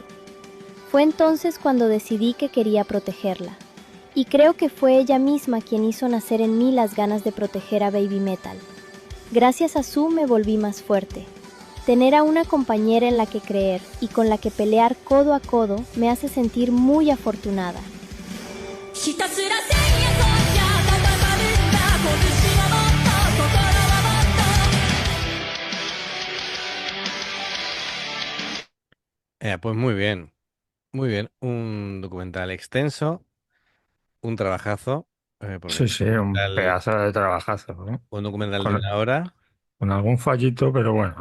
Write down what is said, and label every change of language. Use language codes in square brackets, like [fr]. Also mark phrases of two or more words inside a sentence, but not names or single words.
[es] Fue entonces cuando decidí que quería protegerla, y creo que fue ella misma quien hizo nacer en mí las ganas de proteger a Baby Metal. Gracias a Su me volví más fuerte. Tener a una compañera en la que creer y con la que pelear codo a codo me hace sentir muy afortunada. [ja] ひたすら戦役じゃ戦うんだ拳はもっと心はもっ [es] Pues muy bien, muy bien. Un documental extenso, un trabajazo, porque Sí, sí, un pedazo de trabajazo, ¿no? un documental de una hora. Con algún fallito, pero bueno,